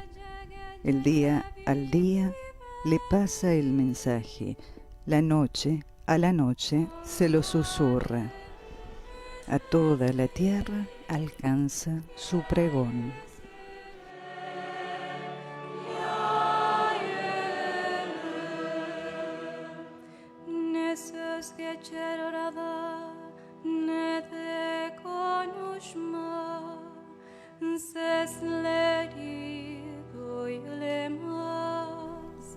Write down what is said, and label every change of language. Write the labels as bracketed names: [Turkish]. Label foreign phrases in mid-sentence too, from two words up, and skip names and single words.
[Spanish] El día al día le pasa el mensaje, la noche a la noche se lo susurra. A toda la tierra alcanza su pregón. [Turkish] Ne söz geçer orada, ne de konuşma, sesleri duyulamaz.